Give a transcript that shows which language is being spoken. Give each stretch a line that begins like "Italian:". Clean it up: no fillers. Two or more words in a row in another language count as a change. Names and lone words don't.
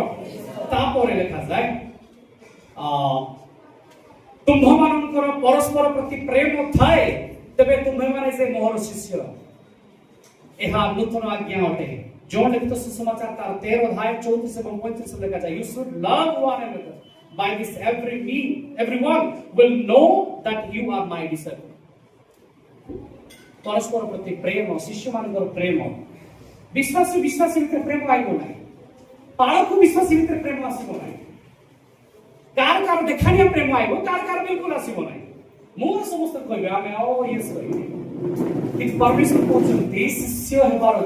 Odia: ତାପରେ ଲେଖାଯାଏ ତୁମ୍ଭମାନଙ୍କର ପରସ୍ପର ପ୍ରତି ପ୍ରେମ ଥାଏ ତେବେ ତୁମ୍ଭେମାନେ ଯେ ମୋର ଶିଷ୍ୟ। ଏହା ନୂତନ ଆଜ୍ଞା ଅଟେ। ଜଣ ଲିଖିତ ସୁସମାଚାର ତାର 13 ଅଧ୍ୟାୟ 34 ଏବଂ 35 ଲେଖାଯାଏ
English: you should love one another by this everyone will know that you are my disciple।
Odia: ପରସ୍ପର ପ୍ରତି ପ୍ରେମ, ଶିଷ୍ୟମାନଙ୍କର ପ୍ରେମ। ବିଶ୍ୱାସୀ ଭିତରେ ପ୍ରେମ ଆଇବ ନାହିଁ, ପାଳକୁ ବିଶ୍ୱାସୀ ଭିତରେ ପ୍ରେମ ଆସିବ ନାହିଁ। କାର ଦେଖାଣିଆ ପ୍ରେମ ଆଇବ, କାର ବିଲକୁଲ ଆସିବ ନାହିଁ। ମୁଁ ସମସ୍ତେ କହିବେ ଆମେ ଇଏସ୍ କହିବେ, କିନ୍ତୁ ପରମେଶ୍ୱର କହୁଛନ୍ତି ଶିଷ୍ୟ ହେବାର ଅଛି।